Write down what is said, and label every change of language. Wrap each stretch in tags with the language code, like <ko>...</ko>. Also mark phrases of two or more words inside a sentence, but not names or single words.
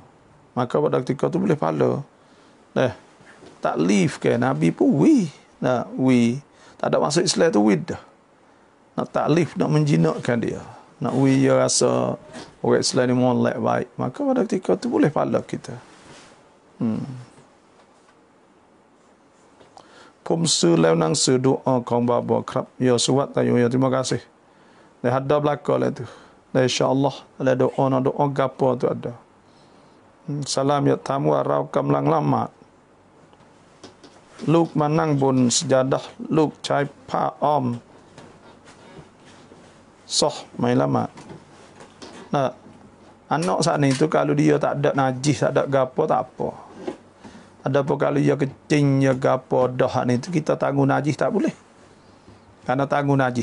<ms>Maka pada ketika tu boleh pahala. Taklif ke Nabi pun wi. Wi. Tak ada masuk Islam tu wi dah. Nak taklif, nak menjinakkan dia. Nak wi dia rasa orang Islam ni molek baik. Maka pada ketika tu boleh pahala kita.</ms> <th>ผมซื้อแล้วหนังสือดุอาของบาบอครับ</th> <ms>ya suat tayo ya terima kasih. Dah ada belaka lah tu. Dah insya-Allah ada doa gapo tu ada. Salam ya tamu</ms> <th>เรากำลังละหมาดลูกมานั่งบนสญาดะห์ลูกใช้ผ้าอ้อม</th> <ms>sah mai lama. Anak saat ni tu kalau dia tak ada najis, tak ada gapo tak apa. Ada pun kalau dia kecing, dia gapo dah ni tu kita tanggung najis tak boleh. Karena tanggung najis.</ms>